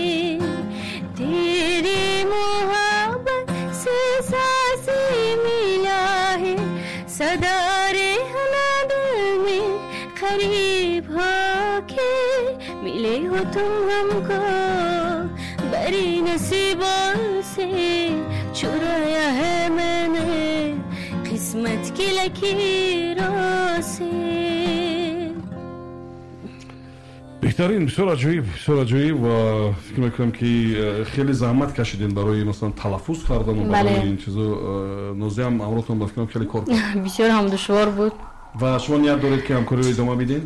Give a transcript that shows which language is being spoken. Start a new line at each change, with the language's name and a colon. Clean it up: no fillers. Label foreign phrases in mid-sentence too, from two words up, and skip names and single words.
Hindi: तेरी मोहब्बत से सांसें मिला है सदा रहना दिल में करीब होके मिले हो तुम हमको बड़ी नसीबों से चुराया है मैंने किस्मत की लकीरों से.
Tajik: беҳтарин, бисёр аҷоиб ва фикр мекунам ки хеле заҳмат кашидин барои масалан талаффуз кардан ва барои ин чизо. Нозиям амротон ба фикрам хеле кор бисёр ҳам душвор буд. ва шумо ният доред ки ҳамкориро идома бидин?